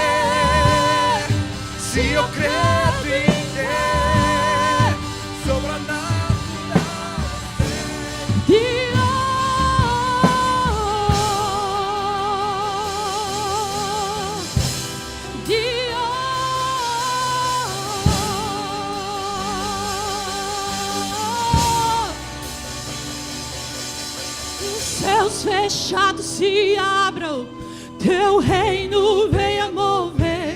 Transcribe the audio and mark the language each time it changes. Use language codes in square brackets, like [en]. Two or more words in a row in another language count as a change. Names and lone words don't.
[it] Sì, io credo in te. Sovrannaturale sei Dio. Dio. [pt] Os céus fechados se abram, teu reino venha mover.